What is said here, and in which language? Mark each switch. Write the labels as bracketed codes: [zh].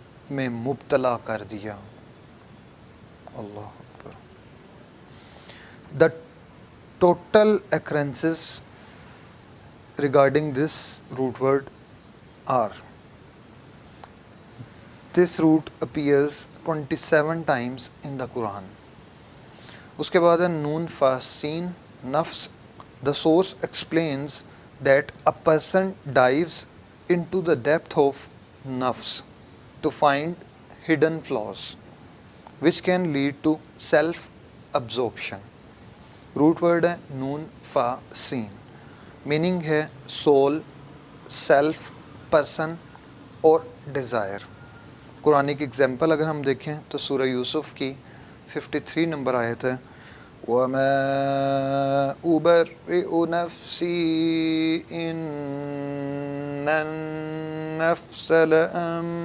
[ur] میں مبتلا کر دیا۔ اللہ اکبر۔ [en] The total occurrences regarding this root word are: this root appears 27 times in the Quran. [ur] اس کے بعد ہے نون فا سین نفس. [en] The source explains that a person dives into the depth of nafs to find hidden flaws which can lead to self-absorption. [ur] Root word ہے نون فا سین، meaning ہے civil, self, person اور Dzire. Quranic example اگر ہم دیکھیں تو سورہ یوسف کی 53 نمبر آیت ہے، [ar] وَمَا أُبَرِّئُ نَفْسِي إِنَّ النَّفْسَ لَأَمَّارَةٌ